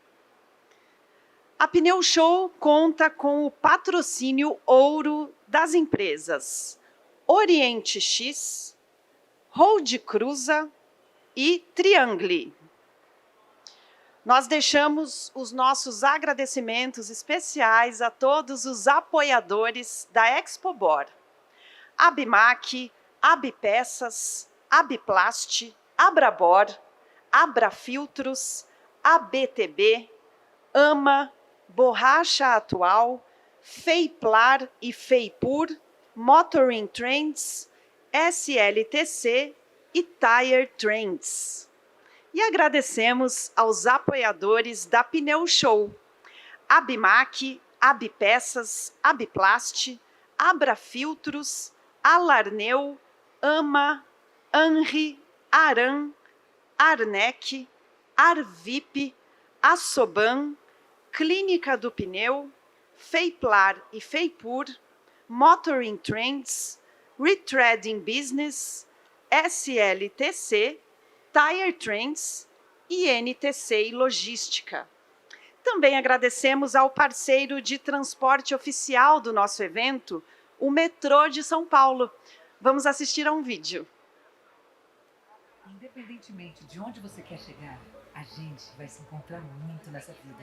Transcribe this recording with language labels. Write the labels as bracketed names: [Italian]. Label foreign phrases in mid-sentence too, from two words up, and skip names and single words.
[Portuguese] A Pneu Show conta com o patrocínio ouro das empresas Oriente X, Road Cruza e Triangle. Nós deixamos os nossos agradecimentos especiais a todos os apoiadores da Expo Bor: Abimac, Abpeças, Abplast, Abrabor, Abrafiltros, ABTB, AMA, Borracha Atual, Feiplar e Feipur, Motoring Trends, SLTC e Tire Trends. E agradecemos aos apoiadores da Pneu Show: Abimac, Abpeças, Abplast, Abrafiltros, Alarneu, AMA, Anri, Aran, Arnec, Arvip, Assoban, Clínica do Pneu, Feiplar e Feipur, Motoring Trends, Retreading Business, SLTC, Tire Trends e NTC e Logística. Também agradecemos ao parceiro de transporte oficial do nosso evento, o Metrô de São Paulo. Vamos assistir a um vídeo. Independentemente de onde você quer chegar, a gente vai se encontrar muito nessa vida.